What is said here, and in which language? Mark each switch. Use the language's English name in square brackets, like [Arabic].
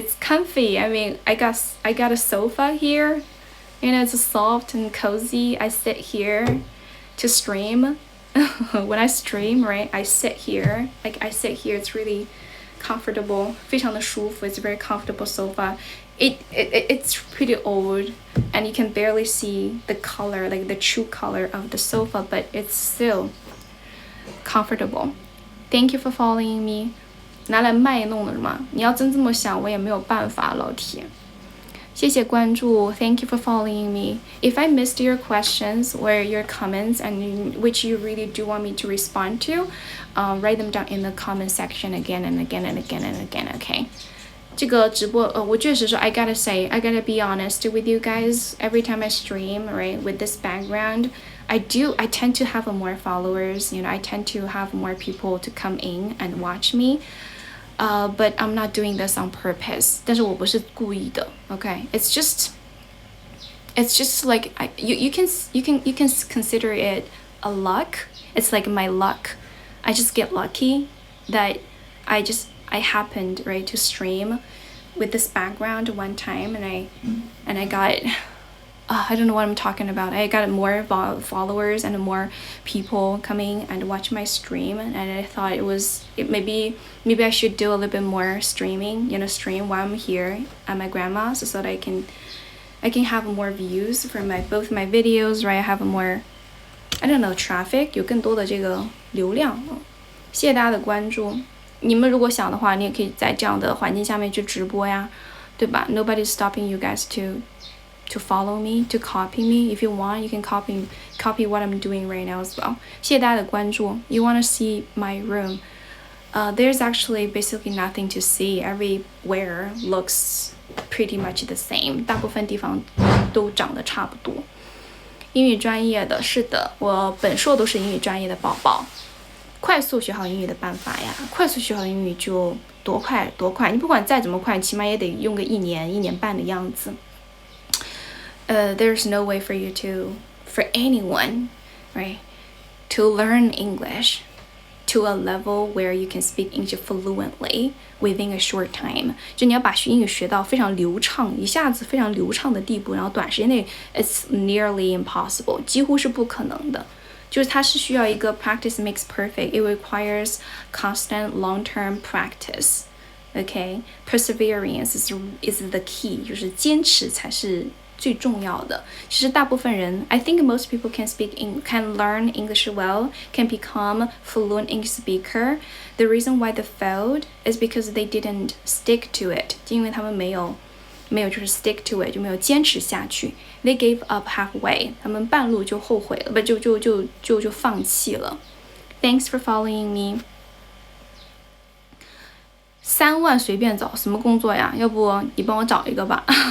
[English] It's comfy. I mean, I got a sofa here. You know, it's soft and cozy. I sit here to stream. When I stream, right, I sit here. It's really comfortable. [Chinese] 非常的舒服. [English] It's a very comfortable sofa. It's pretty old and you can barely see the color, like the true color of the sofa, but it's still comfortable. Thank you for following me. [Chinese] 拿来卖弄的嘛，你要真这么想，我也没有办法，老铁。谢谢关注 [English] Thank you for following me. If I missed your questions or your comments and which you really do want me to respond to, write them down in the comment section again and again and again and again, okay? [Chinese] 这个直播我确实说 [English] I gotta be honest with you guys. Every time I stream, right, with this background, I tend to have more followers, you know, I tend to have more people to come in and watch me. But I'm not doing this on purpose. [Chinese] 但是我不是故意的 okay? [English] It's just like you can consider it a luck. It's like my luck. I just get lucky that I happened, right, to stream with this background one time and I got I don't know what I'm talking about. I got more followers and more people coming and watch my stream, and I thought maybe I should do a little bit more streaming, you know, stream while I'm here at my grandma's so that I can have more views for both my videos, right? I have more, I don't know, traffic, [Chinese] 有更多的这个流量。谢谢大家的关注。你们如果想的话，你也可以在这样的环境下面去直播呀，对吧？ [English] Nobody's stopping you guys to follow me, to copy me. If you want, you can copy what I'm doing right now as well. [Chinese] 谢谢大家的关注。 [English] You want to see my room? There's actually basically nothing to see. Everywhere looks pretty much the same. [Chinese] 大部分地方都长得差不多。英语专业的，是的，我本硕都是英语专业的宝宝。快速学好英语的办法呀，快速学好英语就多快，你不管再怎么快，起码也得用个1年半的样子。 [English] There's no way for anyone, right, to learn English to a level where you can speak English fluently within a short time. [Chinese] 就你要把英语学到非常流畅，一下子非常流畅的地步，然后短时间内 [English] it's nearly impossible， [Chinese] 几乎是不可能的。就是它是需要一个 [English] practice makes perfect. It requires constant long-term practice. Okay, perseverance is the key. [Chinese] 就是坚持才是最重要的。其实大部分人 [English] I think most people can learn English well, can become fluent English speaker. The reason why they failed is because they didn't stick to it. [Chinese] 因为他们没有就是 [English] stick to it， [Chinese] 就没有坚持下去。 [English] They gave up halfway， [Chinese] 他们半路就后悔了，不就放弃了。 [English] Thanks for following me。 [Chinese] 3万随便找，什么工作呀？要不你帮我找一个吧。